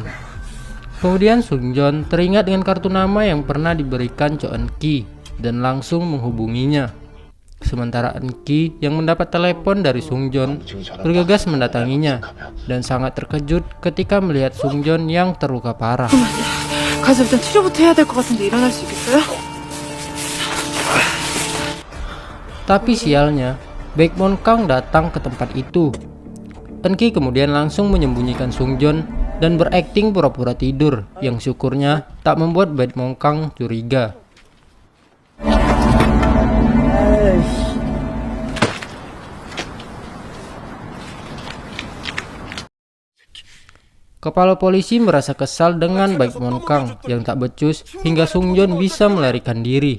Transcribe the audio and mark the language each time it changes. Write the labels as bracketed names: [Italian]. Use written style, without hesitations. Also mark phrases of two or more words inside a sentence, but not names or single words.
[Indonesian] Kemudian Sungjon teringat dengan kartu nama yang pernah diberikan Cho Eun-ki dan langsung menghubunginya. Sementara Eun-ki yang mendapat telepon dari Sungjon bergegas mendatanginya dan sangat terkejut ketika melihat Sungjon yang terluka parah. [Korean] 가서 일단 치료부터 해야 될 것 같은데 일어날 수 있겠어요? [Indonesian] Tapi sialnya, Baekmon Kang datang ke tempat itu. Eun-ki kemudian langsung menyembunyikan Sungjon dan berakting pura-pura tidur, yang syukurnya tak membuat Baekmon Kang curiga. Kepala polisi merasa kesal dengan Baekmon Kang yang tak becus hingga Sungjon bisa melarikan diri.